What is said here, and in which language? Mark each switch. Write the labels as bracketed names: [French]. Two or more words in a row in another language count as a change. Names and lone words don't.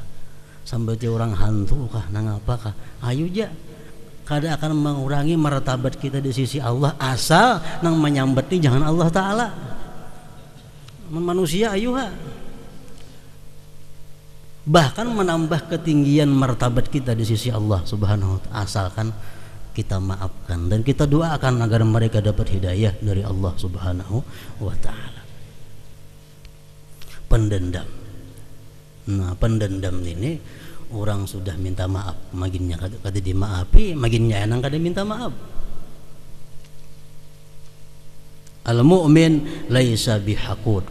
[Banjar] Sampai orang hantu kah nang apakah, ayo ja, kada akan mengurangi martabat kita di sisi Allah asal nang menyambati jangan Allah taala. [Indonesian] Manusia ayuha, bahkan menambah ketinggian martabat kita di sisi Allah Subhanahu wa taala asalkan kita maafkan dan kita doakan agar mereka dapat hidayah dari Allah Subhanahu wa taala. Pendendam. [Banjar] Nah, pendendam ini orang sudah minta maaf, maginnya kada dimaafi, maginnya enang kada minta maaf. [Arabic] المؤمن ليس بحقود.